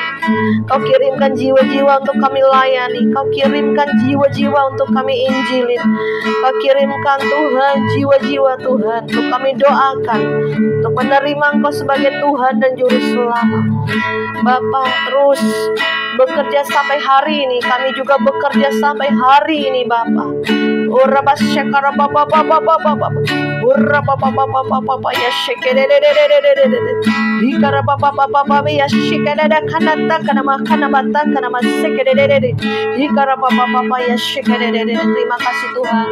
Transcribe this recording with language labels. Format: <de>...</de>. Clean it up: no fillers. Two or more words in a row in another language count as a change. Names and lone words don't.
<id>Kau kirimkan jiwa-jiwa untuk kami layani, Kau kirimkan jiwa-jiwa untuk kami injilin, Kau kirimkan Tuhan jiwa-jiwa Tuhan untuk kami doakan, untuk menerima Engkau sebagai Tuhan dan Juru Selamat. Bapa, terus bekerja sampai hari ini. Kami juga bekerja sampai hari ini Bapa. Ora basyakara Bapa Bapa Bapa Bapa. Ora Bapa Bapa Bapa ya shekededededededede. Hikara Bapa Bapa Bapa ya shekededa kanata kana makana bata kana masekedededede. Hikara Bapa Bapa ya shekedededede. Terima kasih Tuhan.</id>